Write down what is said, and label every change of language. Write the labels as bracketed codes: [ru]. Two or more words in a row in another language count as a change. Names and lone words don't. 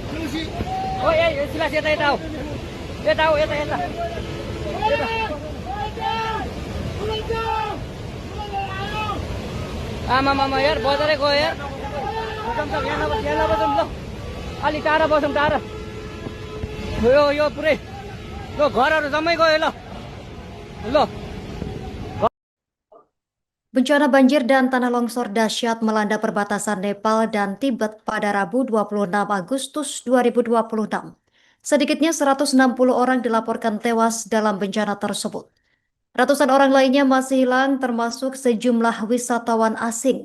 [ne] ओ ए सिलास यता आऊ, यता आमामामा यार बजारै गयो यार। यहाँ नबसौँ ल, अलि टाढा बसौँ, टाढा यो पुरै ल घरहरू जम्मै गयो ल। [id] Bencana banjir dan tanah longsor dahsyat melanda perbatasan Nepal dan Tibet pada Rabu 26 Agustus 2026. Sedikitnya 160 orang dilaporkan tewas dalam bencana tersebut. Ratusan orang lainnya masih hilang termasuk sejumlah wisatawan asing.